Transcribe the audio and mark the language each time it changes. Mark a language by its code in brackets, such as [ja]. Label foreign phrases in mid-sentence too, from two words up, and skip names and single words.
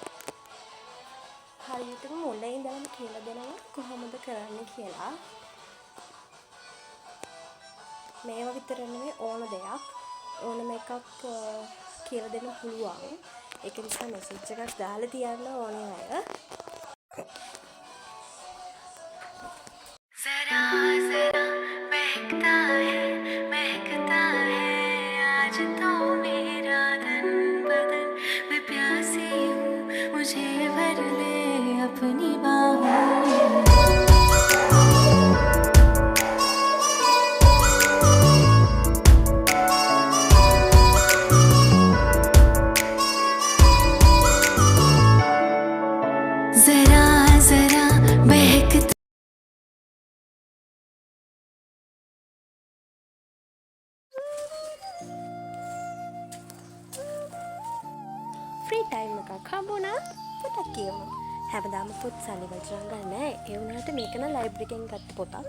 [si] හරියටම මුලින් ඉඳන්ම කියලා දෙනවා කොහොමද කරන්නේ කියලා. මේවා විතර නෙවෙයි ඕන දෙයක් ඕනම එකක් කියලා දෙන්න පුළුවන්. ඒක නිසා මෙසේජ් එකක් දාලා තියන්න ඕනේ අය. [hi] जरा जरा महकता है आज तो मेरा तन बदन मैं प्यासी हूँ मुझे भर ले अपनी बाहों में जरा जरा महकता [si] ෆ්‍රී ටයිම් එකක් හම්බුණා පොතක් කියවමු. හැමදාම පොත් සල්ලි වලට නම් ගන්න නෑ. ඒ වුණාට මේක නම් ලයිබ්‍රරි එකෙන් ගත්ත පොතක්.